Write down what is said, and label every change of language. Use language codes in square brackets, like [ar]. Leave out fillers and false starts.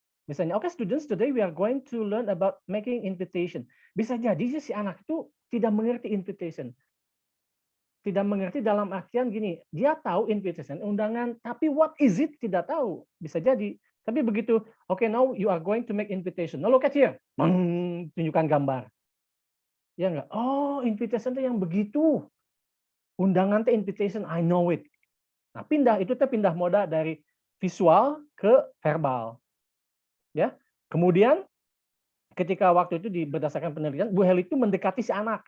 [en] Misalnya, okay students, today we are going to learn about making invitation. [id] Bisa jadi si anak itu tidak mengerti invitation. Tidak mengerti dalam artian gini, dia tahu invitation, undangan, tapi [en] what is it [id] tidak tahu. Bisa jadi. Tapi begitu, [en] okay, now you are going to make invitation. Now look at here. [id] Tunjukkan gambar. Ya enggak? Oh, invitation itu yang begitu. Undangan itu invitation, [en] I know it. [id] Nah, pindah moda dari visual ke verbal. Ya. Kemudian ketika waktu itu berdasarkan penelitian, Bu Heli itu mendekati si anak.